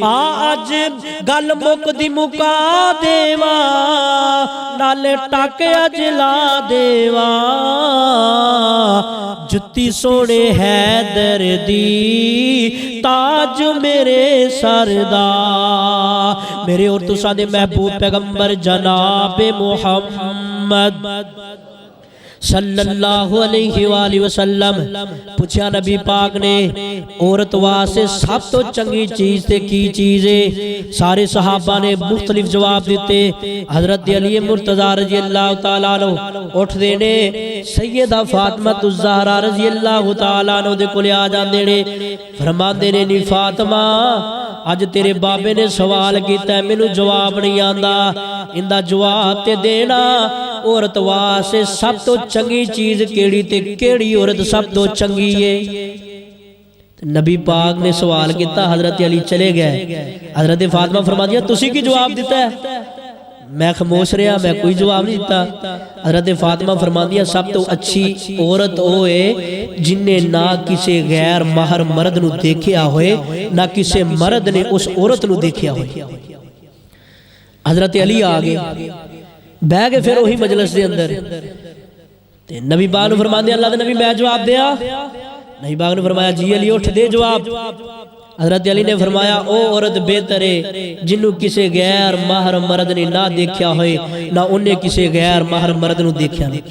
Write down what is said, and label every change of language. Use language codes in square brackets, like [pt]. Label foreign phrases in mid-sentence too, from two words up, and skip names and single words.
[pa] ਅੱਜ ਗੱਲ ਮੁਕਦੀ ਮੁਕਾ ਦੇਵਾਂ ਨਾਲੇ ਟਾਕੇ ਅਜਲਾ ਦੇਵਾਂ, ਜੁੱਤੀ ਸੋਹਣੇ ਹੈਦਰ ਦੀ ਤਾਜ ਮੇਰੇ ਸਿਰ ਦਾ। ਮੇਰੇ ਔਰ ਤੁਸਾਂ ਦੇ ਮਹਿਬੂਬ ਪੈਗ਼ੰਬਰ ਜਨਾਬ ਮੁਹੰਮਦ [ar] صلى الله عليه وسلم [pa] ਪੁੱਛਾ ਨਬੀ ਪਾਕ ਨੇ ਔਰਤ ਵਾਸਤੇ ਸਭ ਤੋਂ ਚੰਗੀ ਚੀਜ਼ ਤੇ ਕੀ ਚੀਜ਼ ਹੈ। ਸਾਰੇ ਸਹਾਬਾ ਨੇ ਮੁਖ਼ਤਲਿਫ਼ ਜਵਾਬ ਦਿੱਤੇ। ਹਜ਼ਰਤ ਅਲੀ ਮੁਰਤਜ਼ਾ [ar] رضي الله تعالى عنه [pa] ਉੱਠਦੇ ਨੇ, ਸੱਯਦਾ ਫ਼ਾਤਿਮਾ ਜ਼ਹਿਰਾ [ar] رضي الله تعالى عنها [pa] ਦੇ ਕੋਲੇ ਆ ਜਾਂਦੇ ਨੇ, ਫ਼ਰਮਾਂਦੇ ਨੇ ਨੀ ਫ਼ਾਤਿਮਾ ਅੱਜ ਤੇਰੇ ਬਾਬੇ ਨੇ ਸਵਾਲ ਕੀਤਾ ਮੈਨੂੰ ਜਵਾਬ ਨਹੀਂ ਆਂਦਾ, ਇਹਦਾ ਜਵਾਬ ਤੇ ਦੇਣਾ। ਔਰਤ ਵਾਸਤੇ ਸਭ ਤੋਂ ਚੰਗੀ ਚੀਜ਼ ਕਿਹੜੀ ਤੇ ਕਿਹੜੀ ਔਰਤ ਸਭ ਤੋਂ ਚੰਗੀ ਹੈ। ਨਬੀ ਪਾਕ ਨੇ ਸਵਾਲ ਕੀਤਾ, ਹਜ਼ਰਤ ਅਲੀ ਚਲੇ ਗਏ। ਹਜ਼ਰਤ ਫ਼ਾਤਿਮਾ ਫ਼ਰਮਾਂਦੀਆਂ ਤੁਸੀਂ ਕੀ ਜਵਾਬ ਦਿੱਤਾ ਹੈ? ਮੈਂ ਖ਼ਾਮੋਸ਼ ਰਹਾ, ਮੈਂ ਕੋਈ ਜਵਾਬ ਨਹੀਂ ਦਿੱਤਾ। ਹਜ਼ਰਤ ਫ਼ਾਤਿਮਾ ਫ਼ਰਮਾਂਦੀਆਂ ਸਭ ਤੋਂ ਅੱਛੀ ਔਰਤ ਵੋ ਹੈ ਜਿਨ੍ਹੇ ਨਾ ਕਿਸੀ ਗ਼ੈਰ ਮਹਿਰਮ ਮਰਦ ਨੂੰ ਦੇਖਿਆ ਹੋਏ, ਨਾ ਕਿਸੀ ਮਰਦ ਨੇ ਉਸ ਔਰਤ ਨੂੰ ਦੇਖਿਆ ਹੋਏ। ਹਜ਼ਰਤ ਅਲੀ ਆ ਗਏ, ਬਹਿ ਗਏ ਫਿਰ ਵਹੀ ਮਜਲਿਸ ਕੇ ਅੰਦਰ। ਨਬੀ ਪਾਕ ਨੂੰ ਫ਼ਰਮਾਂਦੇ ਅੱਲਾਹ ਦੇ ਨਬੀ ਮੈਂ ਜਵਾਬ ਦਿਆਂ। ਨਬੀ ਪਾਕ ਨੇ ਫ਼ਰਮਾਇਆ ਜੀ ਅਲੀ ਉੱਠ ਦੇ ਜਵਾਬ। ਹਜ਼ਰਤ ਅਲੀ ਨੇ ਫ਼ਰਮਾਇਆ ਓ ਔਰਤ ਬਿਹਤਰ ਹੈ ਜਿਨ੍ਹੂੰ ਕਿਸੀ ਗ਼ੈਰ ਮਹਿਰਮ ਮਰਦ ਨੇ ਨਾ ਦੇਖਾ ਹੋਏ, ਨਾ ਉਨ੍ਹੇ ਕਿਸੀ ਗ਼ੈਰ ਮਹਿਰਮ ਮਰਦ ਨੂੰ ਦੇਖਾ।